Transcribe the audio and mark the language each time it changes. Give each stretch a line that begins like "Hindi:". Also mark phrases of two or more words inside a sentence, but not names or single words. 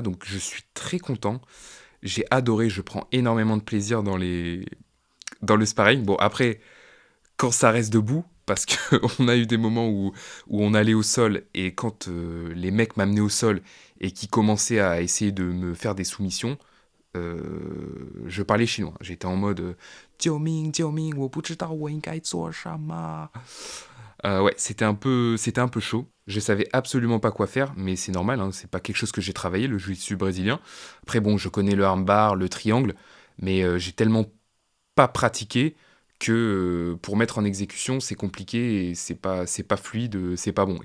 French: Donc je suis très content. J'ai adoré, je prends énormément de plaisir dans le sparring. Bon, après, quand ça reste debout, parce qu'on a eu des moments où on allait au sol, et quand les mecs m'amenaient au sol et qui commençaient à essayer de me faire des soumissions, je parlais chinois. J'étais en mode
Chinese: 救命，救命, 我不知道我应该做什么.
French: Ouais, c'était un peu chaud. Je savais absolument pas quoi faire, mais c'est normal, hein, c'est pas quelque chose que j'ai travaillé, le jiu-jitsu brésilien. Après, bon, je connais le armbar, le triangle, mais j'ai tellement pas pratiqué que pour mettre en exécution, c'est compliqué et c'est pas fluide, c'est pas bon.